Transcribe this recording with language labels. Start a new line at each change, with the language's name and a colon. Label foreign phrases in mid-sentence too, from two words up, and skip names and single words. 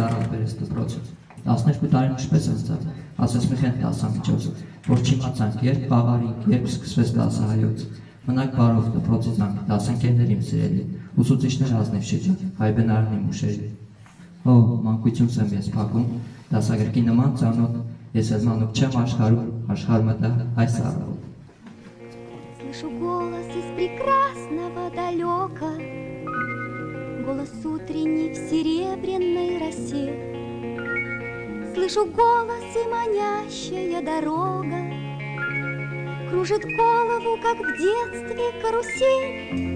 Armenian: առավ բերեց դպրոցից։ 12 տարին ինչպես անցավ, ասես մի խենթ դասամիջոց, որ չիմացանք, երբ խաղարինք, երբ սկսվեց դասահայոց։ Մնաք բարով դպրոցի զանգ, դասընկերներ իմ սիրելի, ուսուցիչներ ազնիվ շրջան, հայբենարն իմ ուշերի։ Օ, մանկությունս եմ ես փակում, դասագրքի նման ծանոթ, ես էլ մանուկ չեմ աշխարհը դա այս առավոտ։
Russian: Слышу голос из прекрасного далека, голос утренний в серебряной росе. Слышу голос и манящая дорога кружит голову, как в детстве карусель.